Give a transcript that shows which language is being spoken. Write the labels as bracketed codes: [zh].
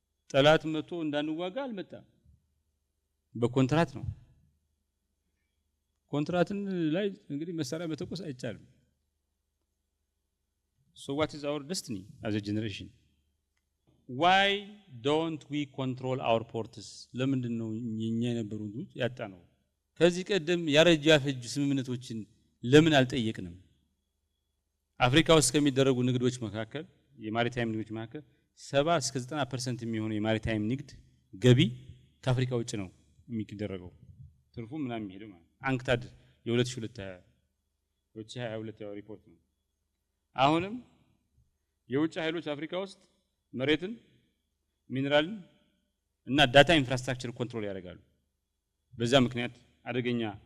[am] ጠላት መጥቶ እንዳንዋጋ አልመጣም፣ በኮንትራት ነው። ኮንትራትን ላይ እንግዲህ መሳሪያ መተኮስ አይቻልም። [en] so what is our destiny as a generation? why don't we control our ports? [am] ለምንድን ነው እኛ የነበሩት ያጣ ነው? ከዚህ ቀደም ያረጃ ፈጅ ስምምነቶችን ለምን አልጠየቅንም? አፍሪካ ውስጥ ከሚደረጉ ንግዶች መካከል የማሪታይም ንግዶች መካከል 70 እስከ 90% የሚሆነው የማሪታይም ንግድ ገቢ ከአፍሪካ ውጭ ነው የሚደረገው ትርፉ ምናምን የሚሄደው ማለት አንክታድ የ2022 ሪፖርት ነው አሁንም የውጭ ኃይሎች አፍሪካ ውስጥ መሬትን ሚነራልን እና ዳታ ኢንፍራስትራክቸር ኮንትሮል ያደርጋሉ በዛ ምክንያት አደገኛ